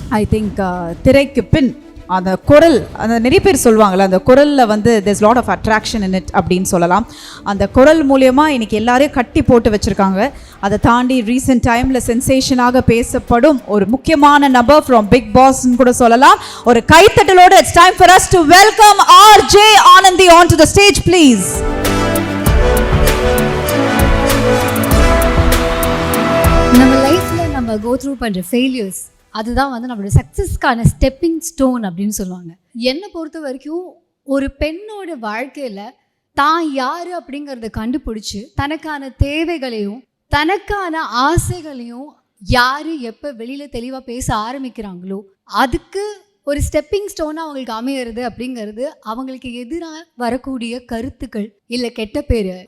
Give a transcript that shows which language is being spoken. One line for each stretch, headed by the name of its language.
English: I think
Tamil: திரைக்கு பின் அந்த குரல், அந்த நிறைய பேர் சொல்லுவாங்கள்ல, அந்த குரலில் வந்து
English: there's lot of attraction in it
Tamil: அப்படின்னு சொல்லலாம். அந்த குரல் மூலியமாக இன்னைக்கு எல்லாரையும் கட்டி போட்டு வச்சுருக்காங்க. அதை தாண்டி ரீசெண்ட் டைமில் சென்சேஷனாக பேசப்படும் ஒரு முக்கியமான நபர் ஃப்ரம் பிக் பாஸ்ன்னு கூட சொல்லலாம். ஒரு கைத்தட்டலோடு
English: it's time for us to welcome RJ Anandi onto the stage please.
Tamil: நம்ம லைஃப்பில் நம்ம கோ த்ரூ பண்ணுற ஃபெயிலியர்ஸ் அதுதான் வந்து நம்மளோட சக்ஸஸ்க்கான ஸ்டெப்பிங் ஸ்டோன் அப்படின்னு சொல்லுவாங்க. என்னை பொறுத்த வரைக்கும் ஒரு பெண்ணோட வாழ்க்கையில் தான் யார் அப்படிங்கிறத கண்டுபிடிச்சி தனக்கான தேவைகளையும் தனக்கான ஆசைகளையும் யார் எப்போ வெளியில் தெளிவாக பேச ஆரம்பிக்கிறாங்களோ அதுக்கு ஒரு ஸ்டெப்பிங் ஸ்டோனாக அவங்களுக்கு அமையிறது அப்படிங்கிறது அவங்களுக்கு எதிராக வரக்கூடிய கருத்துக்கள் இல்லை கெட்ட பேர்.